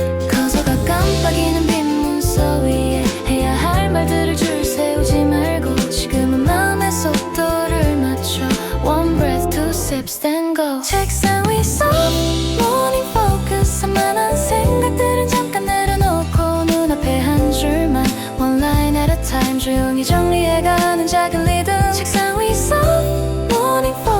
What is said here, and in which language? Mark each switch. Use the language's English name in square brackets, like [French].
[Korean] 커서가 깜빡이는 빈 문서 위에 해야 할 말들을 줄 세우지 말고 지금은 마음의 속도를 맞춰. [English] One breath, two sips, then go. [Korean] 책상 위 [English] soft morning focus, [Korean] 산만한 생각들은 잠깐 내려놓고 눈앞에 한 줄만 [English] One line at a time [Korean] 조용히 정리해가는 작은 리듬. 책상 위 [English] soft morning